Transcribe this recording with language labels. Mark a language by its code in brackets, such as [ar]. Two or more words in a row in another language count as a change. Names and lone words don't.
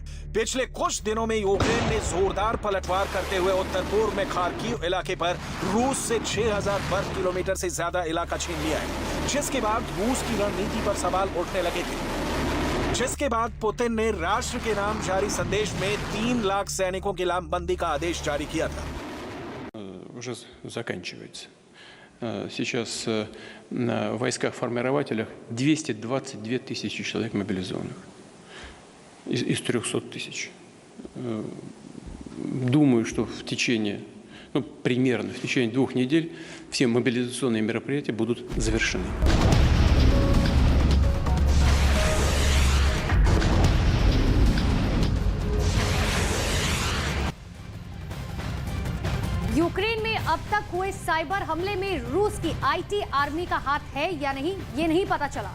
[hi] पिछले कुछ दिनों में यूक्रेन ने जोरदार पलटवार करते हुए उत्तर पूर्व में खार्किव इलाके पर रूस से 6000 वर्ग किलोमीटर से ज्यादा इलाका छीन लिया है, जिसके बाद रूस की रणनीति पर सवाल उठने लगे थे। जिसके बाद पुतिन ने राष्ट्र के नाम जारी संदेश में 3 लाख सैनिकों की लामबंदी का आदेश जारी किया था। [ru] Уже заканчивается. Сейчас в войсках-формирователях 222 тысячи человек мобилизованных из 300 тысяч. Думаю, что примерно в течение 2 недель все мобилизационные мероприятия будут завершены. [hi] यूक्रेन में अब तक हुए साइबर हमले में रूस की आईटी आर्मी का हाथ है या नहीं, ये नहीं पता चला।